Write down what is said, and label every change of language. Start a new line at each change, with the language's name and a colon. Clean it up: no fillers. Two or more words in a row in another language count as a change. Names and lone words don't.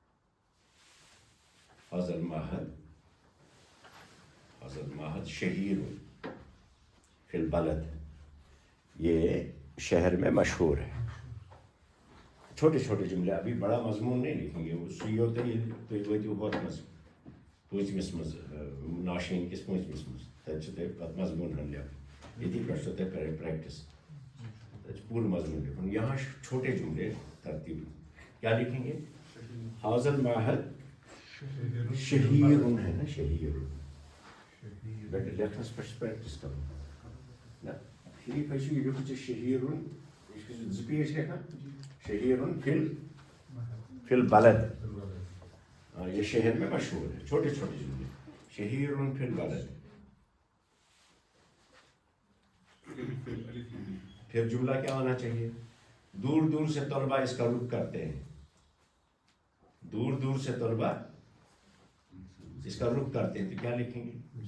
Arabic: فضل المعهد حاضر ماہد شہیر فی البلد،
Urdu: یہ شہر میں مشہور ہے. چھوٹے چھوٹے جملے، ابھی بڑا مضمون نہیں لکھیں گے. وہ سُے ہوتا ہے
Kashmiri: تُہۍ وٲتِو ہۄتھ منٛز پوٗنٛژمِس منٛز ناشرین کِس پوٗنٛژمِس منٛز، تَتہِ چھُ تۄہہِ پَتہٕ مضموٗن ہن لیکھُن. ییٚتی پٮ۪ٹھ چھُو تۄہہِ کَرٕنۍ پرٛیکٹِس. تَتہِ چھُ پوٗرٕ مضموٗن لکھُن.
Urdu: یہاں چھوٹے جملے ترتیب کیا لکھیں گے؟
Arabic: حاضر ماہد شہیرن
Urdu: ہے نا، شہیرن.
Kashmiri: بیٹا لیکھنس پٮ۪ٹھ پریکٹس کرو نا.
Urdu: ٹھیک ہے یہ لکھو شہیرن،
Kashmiri: زٕ پیج لیکھان
Arabic: شہیرن فی البلد.
Urdu: یہ شہر میں مشہور ہے. چھوٹے چھوٹے جملے.
Arabic: شہیرن فی البلد.
Urdu: پھر جملہ کیا آنا چاہیے؟ دور دور سے طلبہ اس کا رخ کرتے ہیں. دور دور سے طلبہ اس کا رخ کرتے ہیں تو کیا لکھیں گے؟